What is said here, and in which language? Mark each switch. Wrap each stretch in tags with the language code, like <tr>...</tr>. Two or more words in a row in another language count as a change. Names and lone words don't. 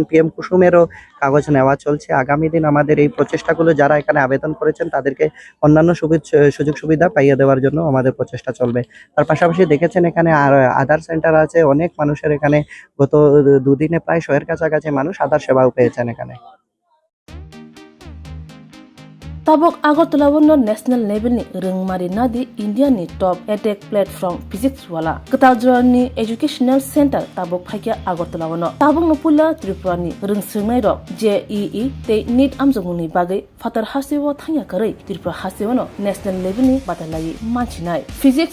<bn>পিএম কুসুমেরও কাগজ নেওয়া চলছে। আগামী দিন আমাদের এই প্রচেষ্টাগুলো যারা এখানে আবেদন করেছেন তাদেরকে অন্যান্য সুযোগ সুবিধা পাইয়ে দেওয়ার জন্য আমাদের প্রচেষ্টা চলবে। তার পাশাপাশি দেখেছেন এখানে আর আধার সেন্টার আছে। অনেক মানুষের এখানে গত 2 দিনে প্রায় 100 এর কাছাকাছি মানুষ আধার সেবাও পেয়েছেন এখানে।</bn> <trp>Tabok Agartala wono</trp> <en>national level</en> <trp>ni rungmari nadi India ni</trp> <en>top edtech platform</en> <trp>physics wala Katajra ni</trp> <en>educational center</en> <trp>tabok phakya Agartala wono tabok no pula Tripura ni rungsngai ro JEE te NEET amjongni bagai fatar hasiwo thangya karai Tripura hasiwo no</trp> <en>national level</en> <trp>ni batalai manchinai physics</trp>